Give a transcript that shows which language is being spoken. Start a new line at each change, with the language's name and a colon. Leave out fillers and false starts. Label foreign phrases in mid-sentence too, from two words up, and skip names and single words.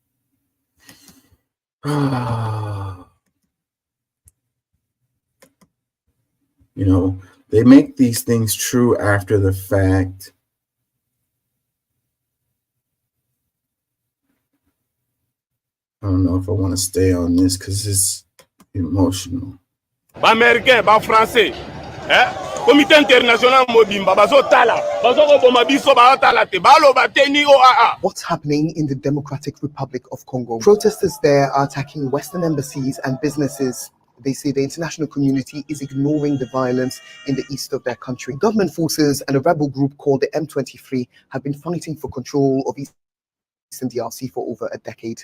English: You know, they make these things true after the fact. I don't know if I want to stay on this because it's emotional.
French: Américain, français, comité international mobimba,
English: What's happening in the Democratic Republic of Congo? Protesters there are attacking Western embassies and businesses. They say the international community is ignoring the violence in the east of their country. Government forces and a rebel group called the M23 have been fighting for control of East Eastern DRC for over a decade.